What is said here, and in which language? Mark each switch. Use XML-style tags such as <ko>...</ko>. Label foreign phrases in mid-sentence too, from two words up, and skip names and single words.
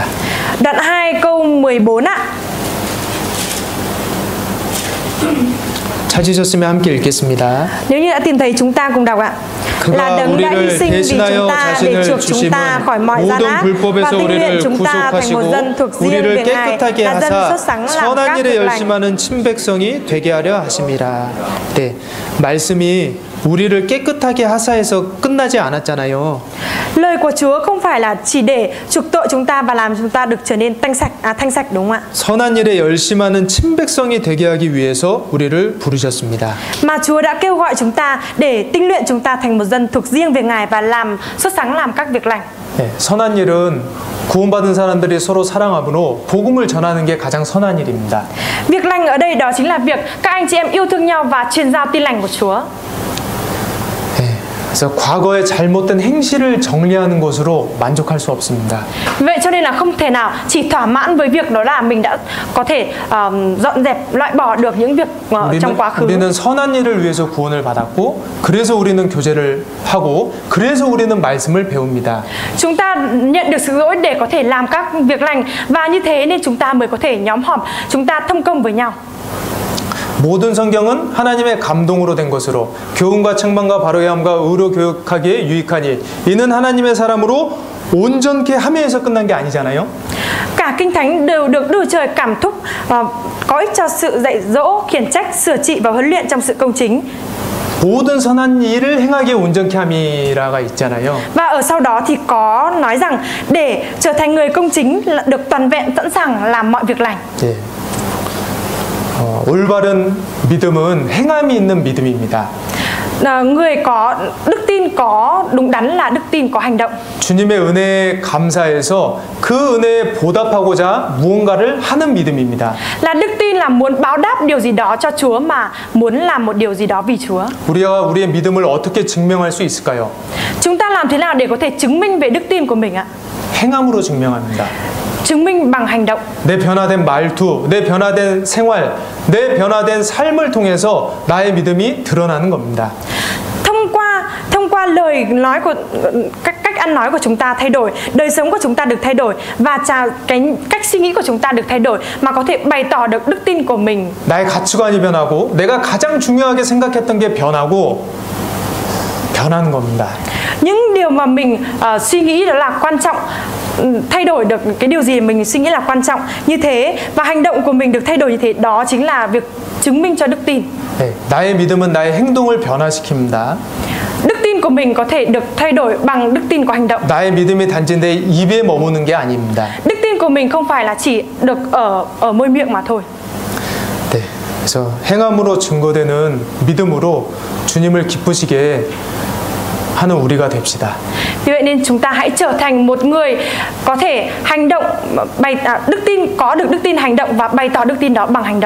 <vi>Đoạn 2 câu 14 ạ.</vi> <ko>찾으셨으면 함께 읽겠습니다.</ko> <vi>Nếu như đã tìm thấy chúng ta cùng đọc ạ. Là đấng đã hy sinh vì chúng ta để chuộc chúng ta khỏi mọi gian ác và tinh luyện chúng ta thành một dân thuộc riêng về Ngài, là dân xuất sắc làm các việc lành.</vi> <ko>열심하는 친백성이 되게 하려 하심이라. 네, 말씀이 우리를 깨끗하게 하사해서 끝나지 않았잖아요.</ko> <vi>Lời của Chúa không phải là chỉ để chuộc tội chúng ta và làm chúng ta được trở nên thanh sạch, đúng không ạ?</vi> <ko>선한 일에 열심하는 친백성이 되게 하기 위해서 우리를 부르셨습니다.</ko> <vi>Mà Chúa đã kêu gọi chúng ta để tinh luyện chúng ta thành một dân thuộc riêng về Ngài và làm xuất sắc làm các việc lành.</vi> <ko>네, 선한 일은 구원받은 사람들이 서로 사랑함으로 복음을 전하는 게 가장 선한 일입니다.</ko> <vi>Việc lành ở đây đó chính là việc các anh chị em yêu thương nhau và truyền giao tin lành của Chúa.</vi> <ko>그래서 과거의 잘못된 행실을 정리하는 것으로 만족할 수 없습니다.</ko> <vi>Vậy cho nên là không thể nào chỉ thỏa mãn với việc đó là mình đã có thể dọn dẹp, loại bỏ được những việc trong quá khứ.</vi> <ko>우리는 선한 일을 위해서 구원을 받았고 그래서 우리는 교제를 하고 그래서 우리는 말씀을 배웁니다.</ko> <vi>Chúng ta nhận được sự dỗi để có thể làm các việc lành và như thế nên chúng ta mới có thể nhóm họp, chúng ta thông công với nhau.</vi> <ko>모든 성경은 하나님의 감동으로 된 것으로 교훈과 책망과 바로의 함과 의로 교육하기에 유익하니 이는 하나님의 사람으로 온전케 함에서 끝난 게 아니잖아요.</ko> <vi>Cả kinh thánh đều được Đức Trời cảm thúc có ích cho sự dạy dỗ, khiển trách, sửa trị và huấn luyện trong sự công chính.</vi> <ko>모든 선한 일을 행하기에 온전케 함이라가 있잖아요. Và ở sau đó thì có nói rằng để trở thành người công chính được toàn vẹn sẵn sàng làm mọi việc lành. 네. 올바른 믿음은 행함이 있는 믿음입니다.</ko> <vi>Người có đức tin có đúng đắn là đức tin có hành động.</vi> <ko>주님의 은혜에 감사해서 그 은혜에 보답하고자 무언가를 하는 믿음입니다.</ko> <vi>Là đức tin là muốn báo đáp điều gì đó cho Chúa mà muốn làm một điều gì đó vì Chúa.</vi> <ko>우리가 우리의 믿음을 어떻게 증명할 수 있을까요?</ko> <vi>Chúng ta làm thế nào để có thể chứng minh về đức tin của mình ạ?</vi> <ko>행함으로 증명합니다.</ko> <vi>Chứng minh bằng hành động.</vi> <ko>내 변화된 말투, 내 변화된 생활, 내 변화된 삶을 통해서 나의 믿음이 드러나는 겁니다.</ko> <vi>Thông qua lời nói của cách ăn nói của chúng ta thay đổi, đời sống của chúng ta được thay đổi, và cái cách suy nghĩ của chúng ta được thay đổi, mà có thể bày tỏ được đức tin của mình.</vi> <ko>나의 가치관이 변하고 내가 가장 중요하게 생각했던 게 변하고 변하는 겁니다.</ko> <vi>Những điều mà mình suy nghĩ đó là quan trọng, thay đổi được cái điều gì mình suy nghĩ là quan trọng như thế, và hành động của mình được thay đổi như thế, đó chính là việc chứng minh cho đức tin.</vi> <ko>네, 나의 믿음은 나의 행동을 변화시킵니다.</ko> <vi>Đức tin của mình có thể được thay đổi bằng đức tin của hành động.</vi> <ko>나의 믿음이 단지 내 입에 머무는 게 아닙니다.</ko> <vi>Đức tin của mình không phải là chỉ được ở môi miệng mà thôi.</vi> <ko>네, 그래서 행함으로 증거되는 믿음으로 주님을 기쁘시게 하는 우리가 됩시다.</ko> <vi>Vì vậy nên chúng ta hãy trở thành một người có thể hành động, đức tin, có được đức tin hành động và bày tỏ đức tin đó bằng hành động.</vi>